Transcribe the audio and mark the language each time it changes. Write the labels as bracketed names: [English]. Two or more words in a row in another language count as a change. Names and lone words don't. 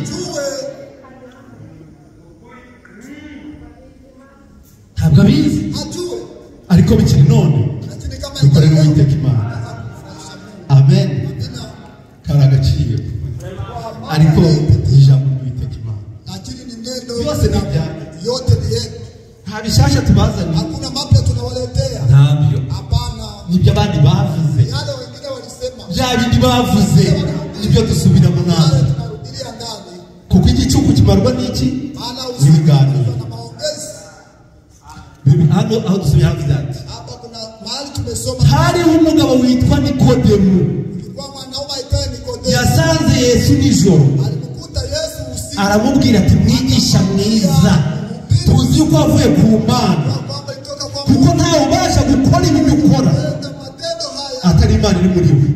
[Kinyarwanda] Ntabwo abizi, ariko bikiri none dukorera Uwiteka Imana. Amen. Karagaciro, ariko ijambo ry'Uwiteka Imana yose ni ibyanyu, [Swahili] yote ni yetu. [Kinyarwanda] Nta bishasha tubazana, [Swahili] hakuna mapya tunawaletea. [Kinyarwanda] Ntabyo, hapana, nibyo abandi bavuze, [Swahili] yale wengine walisema, [Kinyarwanda] bya bindi bavuze nibyo dusubiramo nawe, [Swahili] tunarudilia ndani, [Kinyarwanda] kuko igicuku kimarwa n'iki? N'ibiganiro [Swahili] na maongezi. [Kinyarwanda] Hano aho dusubira havuze ati [Swahili] hapa kuna mahali tumesoma, [Kinyarwanda] hari umugabo witwa Nikodemu, yasanze Yesu nijoro, aramubwira ati mwigisha mwiza, tuzi yuko avuye ku Mana, kuko ntawe ubasha gukora ibyo ukora atari Imana iri muri we.